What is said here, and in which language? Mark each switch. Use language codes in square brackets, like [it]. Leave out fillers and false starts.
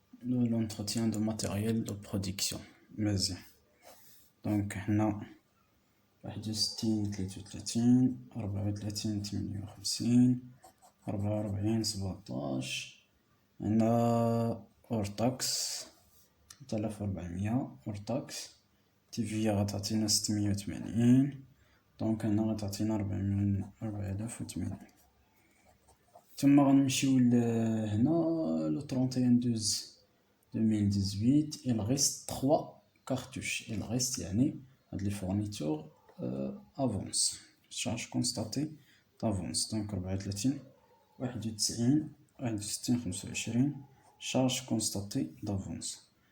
[fr] de l'entretien de matériel de production مزيان. [ar] دونك هنا 61 33 34 58 44 17 هنا أورتاكس 3400 أورتاكس تيفيا غتعطينا 680 دونك هنا غتعطينا 4080. ثم غنمشيو هنا [fr] لو 31/12/2018 il reste 3 cartouches. il reste [ar] يعني هاد لي فورنيتور افونس [fr] charge constatée d'avance. دونك 34 91 61 25 charge constatée d'avance.